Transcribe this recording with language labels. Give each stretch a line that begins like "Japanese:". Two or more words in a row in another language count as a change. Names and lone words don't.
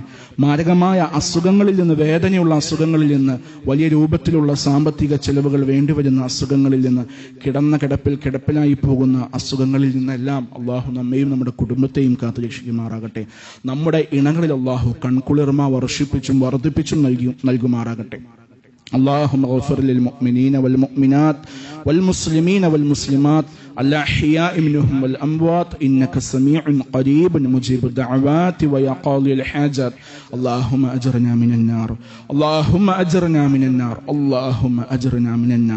Malayalam: മാരകമായ അസുഖങ്ങളിൽ നിന്ന്, വേദനയുള്ള അസുഖങ്ങളിൽ നിന്ന്, വലിയ രൂപത്തിലുള്ള സാമ്പത്തിക ചെലവുകൾ വേണ്ടിവരുന്ന അസുഖങ്ങളിൽ നിന്ന്, കിടപ്പിലായി പോകുന്ന അസുഖങ്ങളിൽ നിന്നെല്ലാം അള്ളാഹു നമ്മയും നമ്മുടെ കുടുംബത്തെയും കാത്തുരക്ഷിക്കുമാറാകട്ടെ. നമ്മുടെ ഇണകളിൽ അള്ളാഹു കൺകുളിർമ വർഷിപ്പിച്ചും വർദ്ധിപ്പിച്ചും നൽകുമാറാകട്ടെ.
Arabic: اللهم اغفر للمؤمنين والمؤمنات والمسلمين والمسلمات الأحياء منهم والأموات إنك سميع قريب مجيب الدعوات ويا قاضي الحاجات. اللهم أجرنا من النار، اللهم أجرنا من النار، اللهم أجرنا من النار.